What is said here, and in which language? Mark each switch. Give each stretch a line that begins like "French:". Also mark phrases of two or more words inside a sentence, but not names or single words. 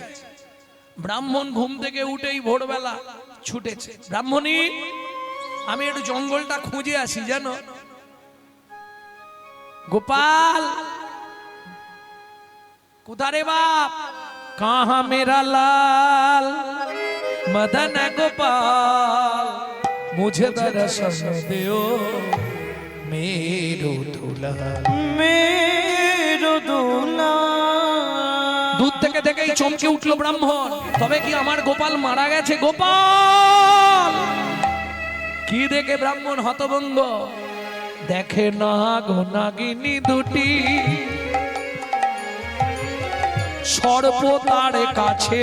Bangla: ব্রাহ্মণ ঘুম থেকে উঠেই ভোরবেলা ছুটেছে, ব্রাহ্মণী আমি একটু জঙ্গলটা খুঁজে আসি জানো। গোপাল কোথা রে বাপ,
Hindi: कहाँ मेरा लाल मदन गोपाल मुझे दर्शन दो मेरो दूल्हा, मेरो दूल्हा।
Bangla: दूध থেকে দেখেই চমকে উঠলো ব্রাহ্মণ, তবে কি আমার গোপাল মারা গেছে? গোপাল কি দেখে ব্রাহ্মণ হতভম্ব, দেখে না গো নাগিনী দুটি সর্প তার কাছে,